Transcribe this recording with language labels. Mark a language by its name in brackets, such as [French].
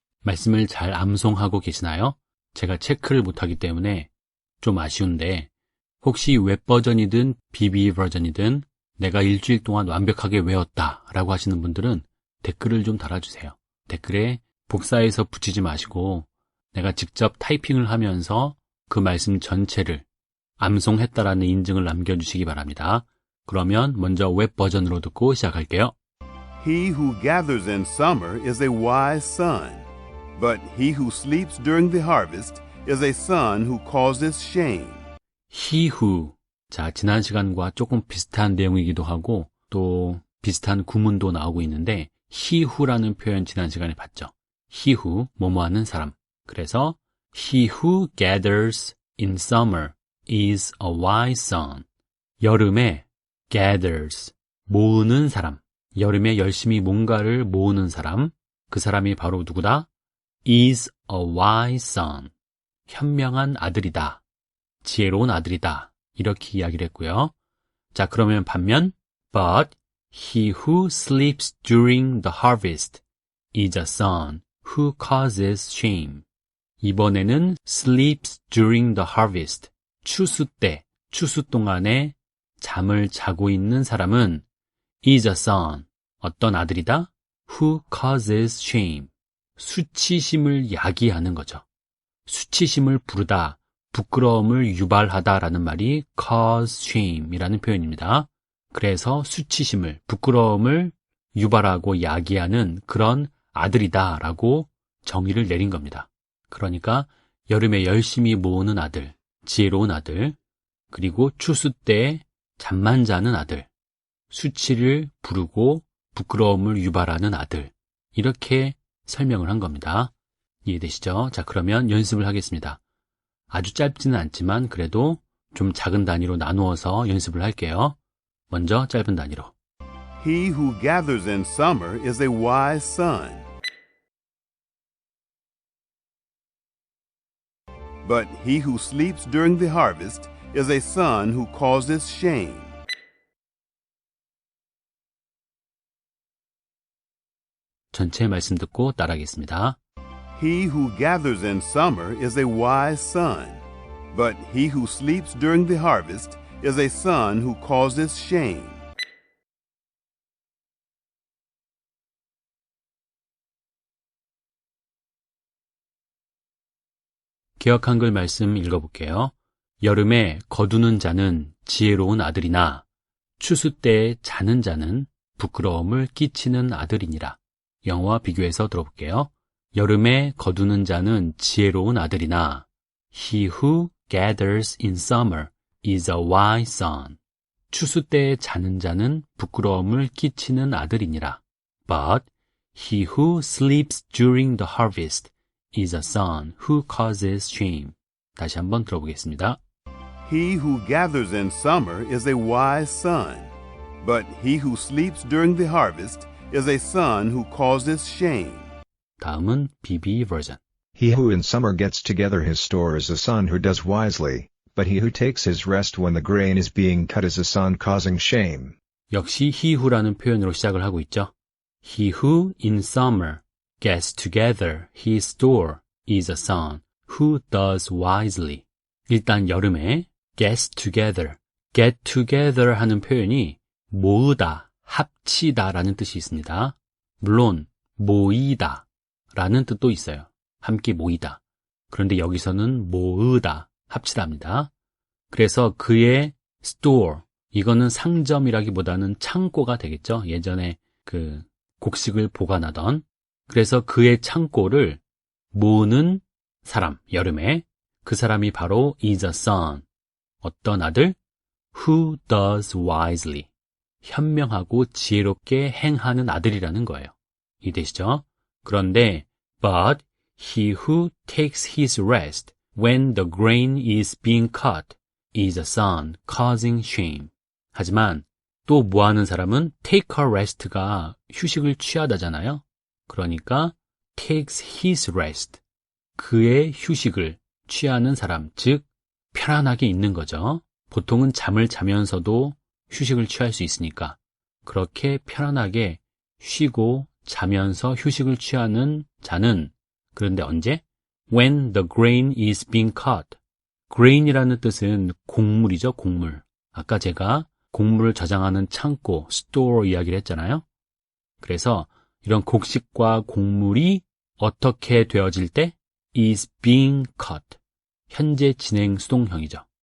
[Korean] 말씀을 잘 암송하고 계시나요? 제가 체크를 못하기 때문에 좀 아쉬운데 혹시 웹 버전이든 BB 버전이든 내가 일주일 동안 완벽하게 외웠다 라고 하시는 분들은 댓글을 좀 달아주세요. 댓글에 복사해서 붙이지 마시고 내가 직접 타이핑을 하면서 그 말씀 전체를 암송했다라는 인증을 남겨주시기 바랍니다. 그러면 먼저 웹 버전으로 듣고 시작할게요. [English] He who gathers in summer is a wise son, but he who sleeps during the harvest is a son who causes shame. He who, [Korean] 자, 지난 시간과 조금 비슷한 내용이기도 하고 또 비슷한 구문도 나오고 있는데 he who라는 표현 지난 시간에 봤죠. [English] He who, [Korean] 뭐뭐 하는 사람. 그래서 [English] he who gathers in summer is a wise son. [Korean] 여름에 gathers, 모으는 사람. 여름에 열심히 뭔가를 모으는 사람. 그 사람이 바로 누구다? [English] is a wise son. [Korean] 현명한 아들이다. 지혜로운 아들이다. 이렇게 이야기를 했고요. 자, 그러면 반면 [English] But he who sleeps during the harvest is a son who causes shame. [Korean] 이번에는 [English] sleeps during the harvest. [Korean] 추수 때, 추수 동안에 잠을 자고 있는 사람은 [English] is a son. [Korean] 어떤 아들이다? [English] Who causes shame. [Korean] 수치심을 야기하는 거죠. 수치심을 부르다, 부끄러움을 유발하다라는 말이 cause shame이라는 표현입니다. 그래서 수치심을, 부끄러움을 유발하고 야기하는 그런 아들이다라고 정의를 내린 겁니다. 그러니까 여름에 열심히 모으는 아들, 지혜로운 아들, 그리고 추수 때 잠만 자는 아들, 수치를 부르고 부끄러움을 유발하는 아들, 이렇게 설명을 한 겁니다. 이해되시죠? 자, 그러면 연습을 하겠습니다. 아주 짧지는 않지만 그래도 좀 작은 단위로 나누어서 연습을 할게요. 먼저 짧은 단위로. [English] He who gathers in summer is a wise son, but he who sleeps during the harvest is a son who causes shame. [Korean] 전체 말씀 듣고 따라하겠습니다. [English] He who gathers in summer is a wise son, but he who sleeps during the harvest is a son who causes shame. [Korean] 개역 한글 말씀 읽어볼게요. 여름에 거두는 자는 지혜로운 아들이나 추수 때에 자는 자는 부끄러움을 끼치는 아들이니라. 영어와 비교해서 들어볼게요. 여름에 거두는 자는 지혜로운 아들이나 [English] He who gathers in summer is a wise son. [Korean] 추수 때에 자는 자는 부끄러움을 끼치는 아들이니라. [English] But he who sleeps during the harvest is a son who causes shame. [Korean] 다시 한번 들어보겠습니다. [English] He who gathers in summer is a wise son, but he who sleeps during the harvest is a son who causes shame. [Korean] 다음은 BB 버전. [English] He who in summer gets together his store is a son who does wisely, but he who takes his rest when the grain is being cut is a son causing shame. [Korean] 역시 he who라는 표현으로 시작을 하고 있죠. [English] He who in summer gets together his store is a son who does wisely. [Korean] 일단 여름에 gets together 하는 표현이 모으다, 합치다 라는 뜻이 있습니다. 물론 모이다 라는 뜻도 있어요. 함께 모이다. 그런데 여기서는 모으다, 합치다입니다. 그래서 그의 store, 이거는 상점이라기보다는 창고가 되겠죠. 예전에 그 곡식을 보관하던. 그래서 그의 창고를 모으는 사람, 여름에 그 사람이 바로 is a son. 어떤 아들? [English] Who does wisely. [Korean] 현명하고 지혜롭게 행하는 아들이라는 거예요. 이해되시죠? 그런데 but [English] He who takes his rest when the grain is being cut is a son causing shame. [Korean] 하지만 또 뭐 하는 사람은 take a rest가 휴식을 취하다잖아요. 그러니까 takes his rest, 그의 휴식을 취하는 사람, 즉 편안하게 있는 거죠. 보통은 잠을 자면서도 휴식을 취할 수 있으니까 그렇게 편안하게 쉬고 자면서 휴식을 취하는 자는, 그런데 언제? [English] When the grain is being cut. [Korean] grain이라는 뜻은 곡물이죠, 곡물. 아까 제가 곡물을 저장하는 창고, store 이야기를 했잖아요. 그래서 이런 곡식과 곡물이 어떻게 되어질 때? [English] is being cut. [Korean] 현재 진행 수동형이죠.